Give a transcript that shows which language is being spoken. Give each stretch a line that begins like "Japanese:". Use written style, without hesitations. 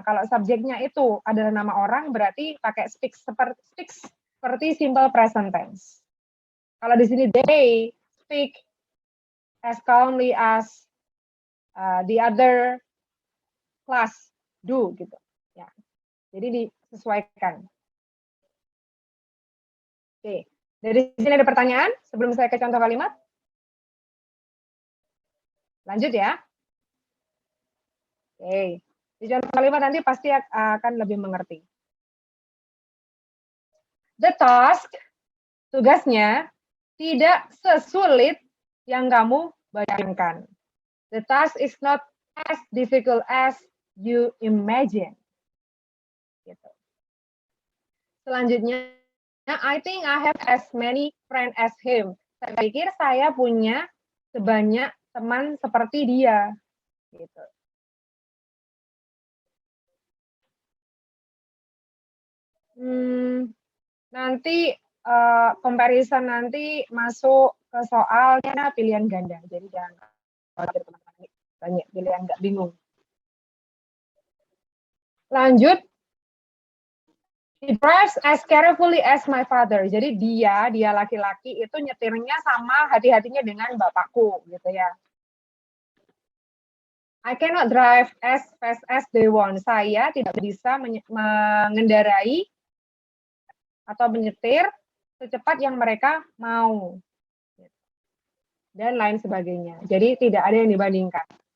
Indonesian: Kalau subjeknya itu adalah nama orang, berarti pakai speaks seperti simple present tense. Kalau di sini
English: they speak as calmly as the other class do
Indonesian: gitu. Ya. Jadi disesuaikan. Oke. Dari sini ada pertanyaan sebelum saya ke contoh kalimat? Lanjut ya. Oke. Di contoh kalimat nanti pasti akan lebih mengerti.
English: The task,
Indonesian: tugasnya, tidak sesulit yang kamu bayangkan.
English: The task is not as difficult as you imagine.
Indonesian: Gitu.
English: Selanjutnya, I think I have as many friends as him.
Indonesian: Saya pikir saya punya sebanyak teman seperti dia. Gitu. Nanti comparison nanti masuk ke soalnya pilihan ganda. Jadi jangan khawatir teman-teman, banyak pilihan, nggak bingung. Lanjut.
English: He drives as carefully as my father.
Indonesian: Jadi dia laki-laki itu nyetirnya sama hati-hatinya dengan bapakku, gitu ya.
English: I cannot drive as fast as they want.
Indonesian: Saya tidak bisa mengendarai atau menyetir secepat yang mereka mau. Dan lain sebagainya. Jadi tidak ada yang dibandingkan.